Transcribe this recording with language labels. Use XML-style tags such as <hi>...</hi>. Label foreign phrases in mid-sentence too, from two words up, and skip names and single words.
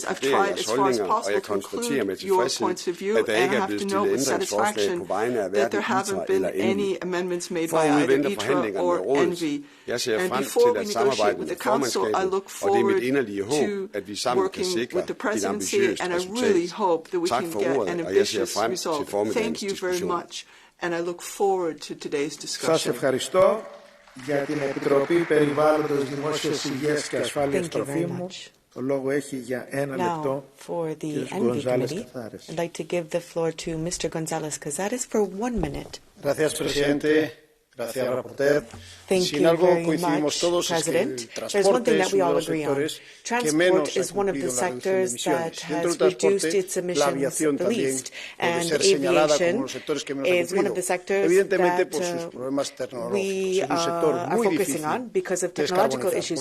<en>I've tried as far as possible to include your points of view, and I have to note with satisfaction that there haven't been any amendments made by either ITRA or ENVI. And before we negotiate with the Council, I look forward to working with the Presidency, and I really hope that we can get an ambitious result. Thank you very much. And I look forward to today's discussion.</en> <el>Σας ευχαριστώ για την Επιτροπή Περιβάλλοντος, Δημόσιας Υγείας και Ασφάλειας Τροφίμων. Το λόγο έχει για 1 λεπτό</el> <en>for the ENVI committee. I'd like to give the floor to Mr. González Cazares for 1 minute.</en> <es>Gracias, presidente.</es> <en>Thank you very much, President. There's one thing that we all agree on. Transport is one of the sectors that has reduced its emissions the least, and aviation is one of the sectors that we are focusing on because of technological issues.</en>